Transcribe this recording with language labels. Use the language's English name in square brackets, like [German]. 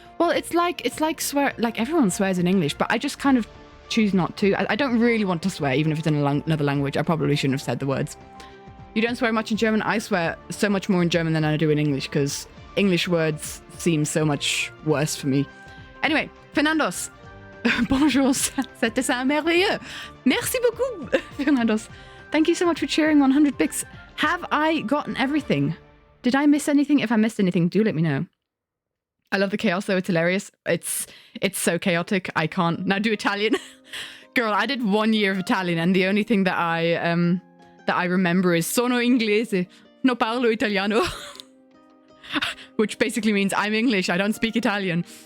[English] Well, it's like everyone swears in English, but I just kind of choose not to. I don't really want to swear, even if it's in another language. I probably shouldn't have said the words. You don't swear much in German? I swear so much more in German than I do in English, because English words seem so much worse for me. Anyway, Fernandos. [French] Bonjour, cet dessin merveilleux. Merci beaucoup, Fernandos. [English] Thank you so much for cheering 100 bits. Have I gotten everything? Did I miss anything? If I missed anything, do let me know. I love the chaos, though. It's hilarious. It's so chaotic. I can't now do Italian. Girl, I did 1 year of Italian, and the only thing that I remember is [Italian] sono inglese, no parlo italiano, [English] which basically means I'm English. I don't speak Italian.